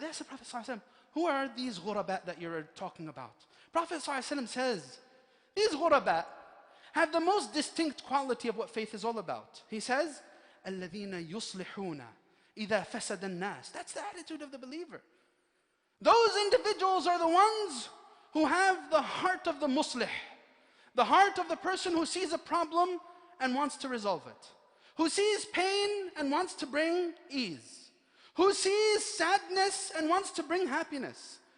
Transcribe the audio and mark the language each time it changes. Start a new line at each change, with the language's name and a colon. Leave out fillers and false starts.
English: They asked the Prophet ﷺ, who are these ghurabat that you're talking about? Prophet ﷺ says, these ghurabat have the most distinct quality of what faith is all about. He says,
Arabic: الَّذِينَ يُصْلِحُونَ إِذَا فَسَدَ النَّاسِ.
English: That's the attitude of the believer. Those individuals are the ones who have the heart of the muslih. The heart of the person who sees a problem and wants to resolve it. Who sees pain and wants to bring ease. Who sees sadness and wants to bring happiness.